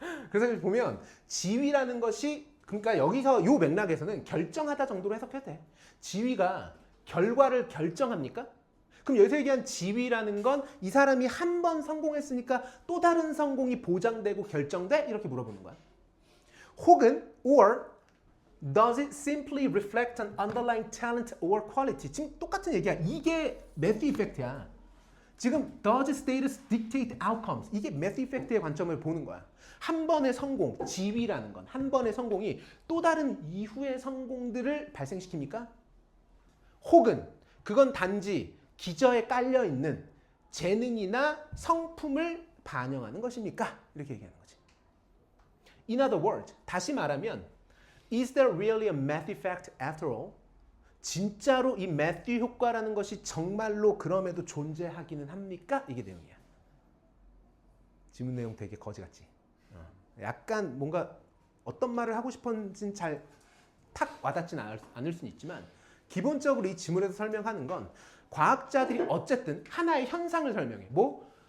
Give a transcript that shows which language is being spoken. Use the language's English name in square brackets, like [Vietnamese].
[Korean] 그래서 보면 지위라는 것이 그러니까 여기서 요 맥락에서는 결정하다 정도로 해석해도 돼. 지위가 결과를 결정합니까? 그럼 여기서 얘기한 지위라는 건 이 사람이 한 번 성공했으니까 또 다른 성공이 보장되고 결정돼? 이렇게 물어보는 거야. 혹은 [English] or does it simply reflect an underlying talent or quality? [Korean] 지금 똑같은 얘기야. 이게 매스 이펙트야. 지금 [English] does status dictate outcomes? [Korean] 이게 매스 이펙트의 관점을 보는 거야. 한 번의 성공, 지위라는 건 한 번의 성공이 또 다른 이후의 성공들을 발생시킵니까? 혹은 그건 단지 기저에 깔려 있는 재능이나 성품을 반영하는 것입니까? 이렇게 얘기하는 거지. [English] In other words, [Korean] 다시 말하면 [English] Is there really a math effect after all? [Korean] 진짜로 이 매튜 효과라는 것이 정말로 그럼에도 존재하기는 합니까? 이게 내용이야. 지문 내용 되게 거지같지? 약간 뭔가 어떤 말을 하고 싶은지는 잘 탁 와닿진 않을 수는 있지만 기본적으로 이 지문에서 설명하는 건 과학자들이 어쨌든 하나의 현상을 설명해. 뭐?